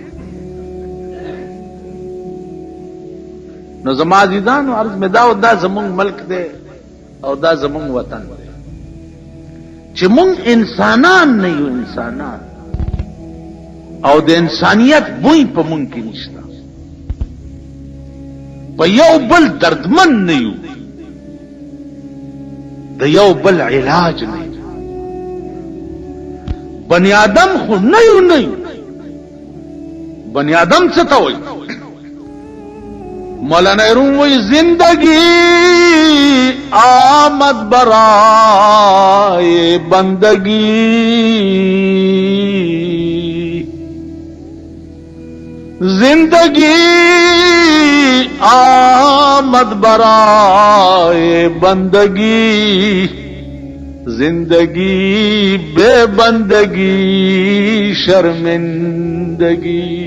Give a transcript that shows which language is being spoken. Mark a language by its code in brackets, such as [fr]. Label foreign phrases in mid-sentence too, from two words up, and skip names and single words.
[ps] نو زما عزیزانو عرض مې دا او دا زمونږ ملک دی او دا زمونږ وطن دی چې مونږ انسانان نه یو انسانان او د انسانیت بوی په مونږ کې نشته، په یو بل دردمن نه یو، د یو بل علاج نه. بنی آدم خو نه یو بنی آدم څه ته وایي؟ [fa] مولانا روم وهی زندگی آمد برای بندگی، زندگی آمد برای بندگی، زندگی بی‌بندگی شرمندگی.